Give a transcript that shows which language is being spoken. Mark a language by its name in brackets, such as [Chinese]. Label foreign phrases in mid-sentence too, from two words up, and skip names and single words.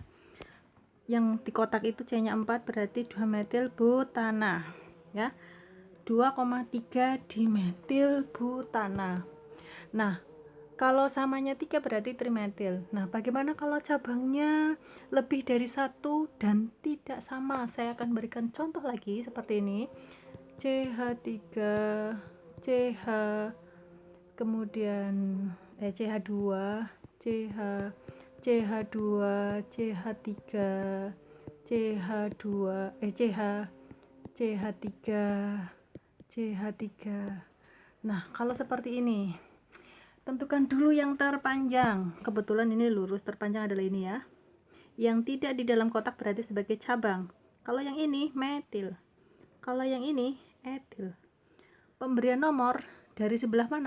[Indonesian] Yang di kotak itu C-nya 4 berarti 2 metil butana ya. 2,3 dimetil butana. Nah, kalau samanya 3 berarti trimetil. Nah, bagaimana kalau cabangnya lebih dari 1 dan tidak sama? Saya akan berikan contoh lagi seperti ini. CH3, CH, kemudian CH2, CH, CH2, CH3, CH2, CH, CH3, CH3. Nah, kalau seperti ini, tentukan dulu yang terpanjang. Kebetulan ini lurus, terpanjang adalah ini ya. Yang tidak di dalam kotak berarti sebagai cabang. Kalau yang ini metil. Kalau yang ini etil. Pemberian nomor dari sebelah mana?